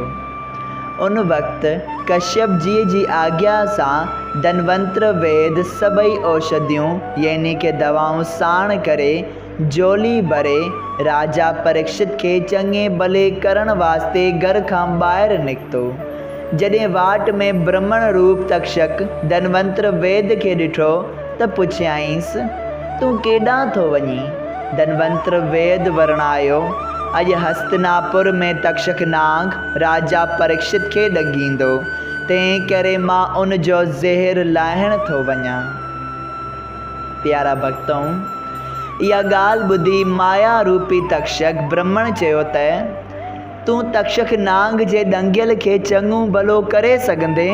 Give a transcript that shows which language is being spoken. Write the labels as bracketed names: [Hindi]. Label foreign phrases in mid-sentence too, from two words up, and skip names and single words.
[Sindhi] उन वक़्तु कश्यप जी आज्ञा सां धनवंतर वेद सभई औषधियूं यानी के दवाऊं साण करे जोली भरे राजा परीक्षित खे चङे भले करण वास्ते घर खां ॿाहिरि निकितो। जॾहिं वाट में ब्रह्मण रूप तक्षक धनवंतर वेद खे ॾिठो त पुछियाईंसि, तूं केॾां थो वञी? धनवंतर वेद वर्णायो, अॼु हस्तिनापुर में तक्षक नांग राजा परीक्षित खे ॾंगींदो, तंहिं करे मां उन जो ज़हर लाहिण थो वञां। प्यारा भक्तों, इहा ॻाल्हि ॿुधी माया रूपी तक्षक ब्रह्मण चयो त तूं तक्षक नांग जे ॾंगियल खे चङो भलो करे सघंदे?